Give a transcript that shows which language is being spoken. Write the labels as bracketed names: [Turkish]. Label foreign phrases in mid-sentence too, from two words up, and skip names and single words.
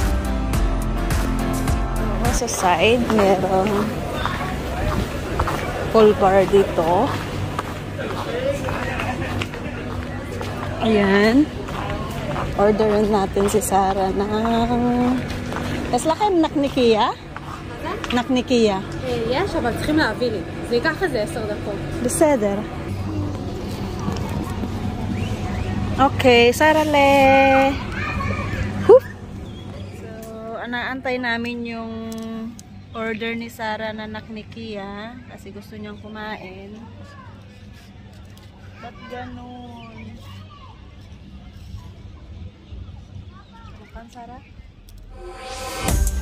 [Filipino] Sa side, merong full bar dito. Ayan. Orderin natin si Sarah ng... [Hebrew] יש לכם נקניקיה? נקניקיה. יש, אבל צריכים להביא לי. זה ייקח איזה 10 דקות. בסדר. [Filipino] Okay, Sarale. So, anaantay namin yung order ni Sarah na naknikiya kasi gusto niyang kumain. Ba't ganun? Bukan, Sarah?